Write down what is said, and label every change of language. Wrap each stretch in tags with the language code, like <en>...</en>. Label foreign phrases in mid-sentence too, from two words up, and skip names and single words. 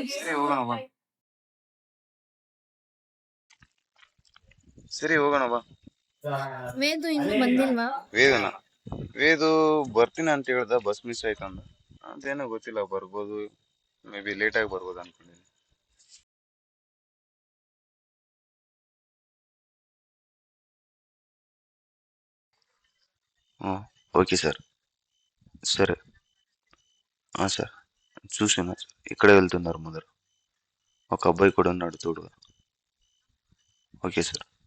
<kn>ಸರಿ ಹೋಗೋಣ ಬಾ. ವೇದು ಇನ್ನೂ ಬಂದಿಲ್ವಾ? ವೇದು ಬರ್ತೀನಿ ಅಂತ ಹೇಳ್ದ,</kn> <en>bus miss</en> <kn>ಆಯ್ತು ಅಂದ. ಅದೇನೋ ಗೊತ್ತಿಲ್ಲ, ಬರ್ಬೋದು,</kn> <en>may be</en> <kn>ಲೇಟಾಗಿ ಬರ್ಬೋದು ಅನ್ಕೊಂಡಿದ್ದೀನಿ.</kn> <en>okay sir.</en> <te>సరే సార్, చూసాను సార్, ఇక్కడే వెళ్తున్నారు ముందర. ఒక అబ్బాయి కూడా ఉన్నాడు తోడుగా.</te> <en>okay sir.</en>